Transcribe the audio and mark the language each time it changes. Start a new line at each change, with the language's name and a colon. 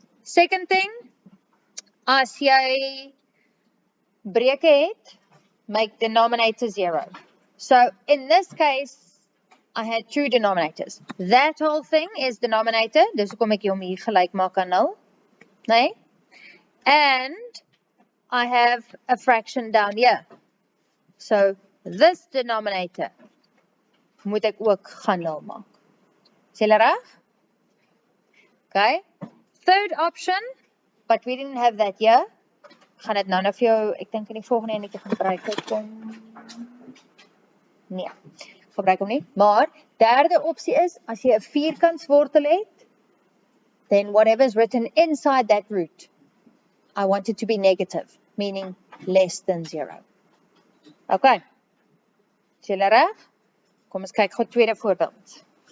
English: Second thing,
Afrikaans: as jy breuke het,
English: make denominator 0. So in this case, I had 2 denominators. That whole thing is denominator,
Afrikaans: dus hoekom ek hom hier gelyk maak aan 0. Nee?
English: And I have a fraction down here. So this
Afrikaans: denominator moet ek ook gaan 0 maak. Is julle reg? Okay.
English: Third option, but we didn't have that here.
Afrikaans: Gaan dit nou vir jou, ek dink in die volgende enetjie gebruik het kom. Nee, gebruik hom nie. Maar derde opsie is as jy 'n vierkantswortel het,
English: then whatever is written inside that root, I want it to be negative, meaning less than 0.
Afrikaans: Okay. Is julle reg? Kom ons kyk gou tweede voorbeeld.